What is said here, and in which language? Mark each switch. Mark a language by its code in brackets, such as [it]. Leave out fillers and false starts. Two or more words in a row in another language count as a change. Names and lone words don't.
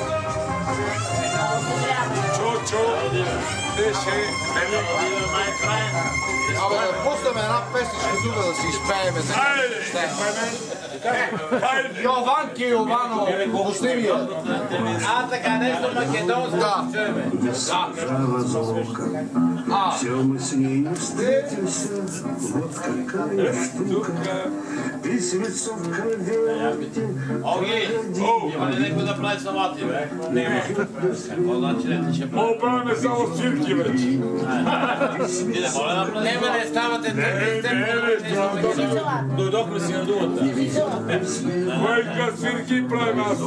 [bg] Чочо беше Абе, да пуснем една песничка тук да си изпееме. Йованки Йованов, пусни ми я. Така, нещо македонско да чуеме. [ru] Все мы с ней встретимся, вот какая штука. Письмецо в конверте. [bg] Оги, има ли някой да прави салати, бе? Няма. Какво значи не тече? Мога правиме само свирки вече. Нема не ставате Дойдохме си на думата. Майка свирки правим аз.